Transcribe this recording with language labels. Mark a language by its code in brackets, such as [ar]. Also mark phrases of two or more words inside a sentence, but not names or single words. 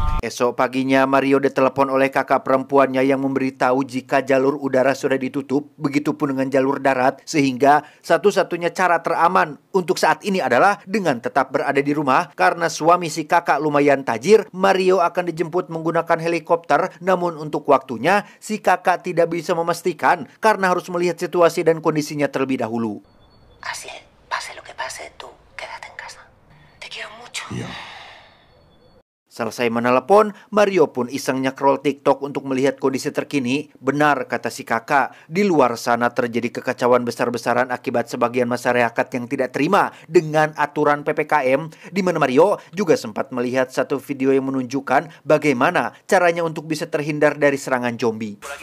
[id] Esok paginya Mario ditelepon oleh kakak perempuannya yang memberitahu jika jalur udara sudah ditutup, begitupun dengan jalur darat, sehingga satu-satunya cara teraman untuk saat ini adalah dengan tetap berada di rumah karena suami si kakak lumayan tajir. Mario akan dijemput menggunakan helikopter, namun untuk waktunya si kakak tidak bisa memastikan karena harus melihat situasi dan kondisinya terlebih dahulu. [es] Así es, pase lo que pase, tú quédate en casa. Te quiero mucho. [id] Selesai menelepon, Mario pun iseng nge-scroll TikTok untuk melihat kondisi terkini. Benar kata si kakak, di luar sana terjadi kekacauan besar-besaran akibat sebagian masyarakat yang tidak terima dengan aturan PPKM, di mana Mario juga sempat melihat satu video yang menunjukkan bagaimana caranya untuk bisa terhindar dari serangan zombie.